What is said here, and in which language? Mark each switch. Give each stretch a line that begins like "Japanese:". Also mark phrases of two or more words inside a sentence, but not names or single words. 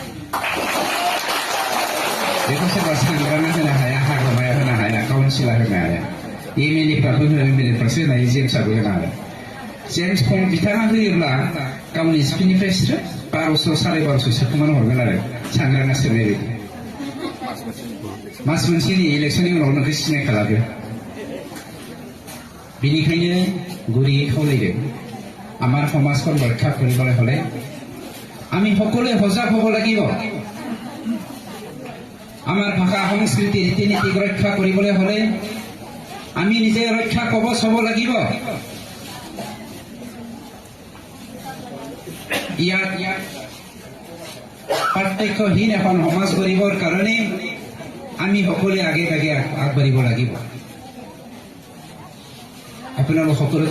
Bodo: बेखौ सोरबा सांग्राङा होनो हाया हाग्रामाया होनो हाया काउन्सिलर होनो हाया एमएलएफ्राबो एमएलएफ्रासो होनाय जेम्सआबो होनो हाया जेम्स बिथाङा होयोब्ला गावनि सिपिनिफ्राय 1200 1250 सोखोमाना हरगोन आरो सांग्राङा सोनाय बायदि मास मोनसेनि इलेक्सननि उनाव नोंखौ सिनाय खालामो
Assamese: बेनिखायनो গুৰিয়ে খাওয়াইদেন আমাৰ সমাজখন ৰক্ষা কৰিবলৈ হলে আমি সকলোৱে সজাগ হ'ব লাগিব আমাৰ ভাষা সংস্কৃতি ৰীতি নীতি ৰক্ষা কৰিবলৈ হলে আমি নিজে ৰক্ষা কবচ হ'ব লাগিব ইয়াত পাৰ্থক্যহীন এখন সমাজ গঢ়িবৰ কাৰণে আমি সকলোৱে আগে আগবাঢ়িব লাগিব আপোনালোক সকলোকে